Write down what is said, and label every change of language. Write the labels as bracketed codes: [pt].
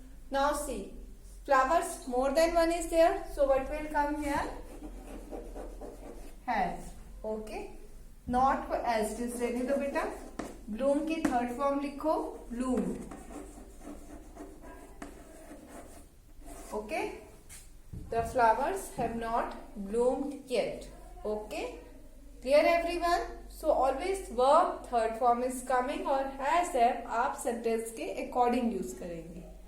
[en] Now see, flowers more than one is there. So what will come here? Has. Okay. [hi] Not को [en] as it is [hi] रहने दो बेटा. Bloom की third form लिखो bloomed. [en] Okay. The flowers have not bloomed yet. Okay. Clear everyone? So always verb third form is coming और has have [hi] आप sentence के according use करेंगे.